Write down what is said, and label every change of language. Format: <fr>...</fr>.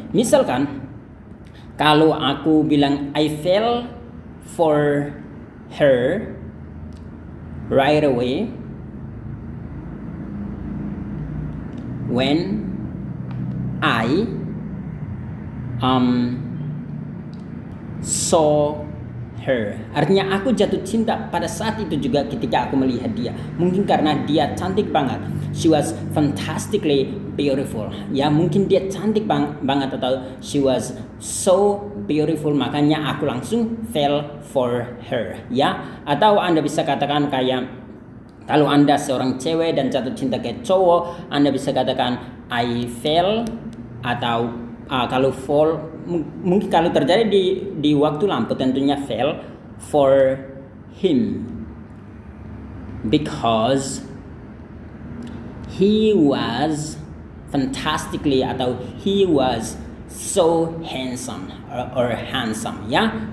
<id>Misalkan kalau aku bilang</id> <en>I fell for her right away when I saw her.</en> <id>Artinya aku jatuh cinta pada saat itu juga ketika aku melihat dia. Mungkin karena dia cantik banget.</id> <en>She was fantastically beautiful.</en> <id>Ya, mungkin dia cantik banget atau</id> <en>she was so beautiful,</en> <id>makanya aku langsung</id> <en>fell for her.</en> <id>Ya, atau Anda bisa katakan kayak kalau Anda seorang cewek dan jatuh cinta ke cowok, Anda bisa katakan I fell, atau kalau fall mungkin kalau terjadi di waktu lampu tentunya</id> <en>fell for him because he was fantastically</en> <id>atau</id> <en>he was so handsome or handsome</en> <id>ya.</id>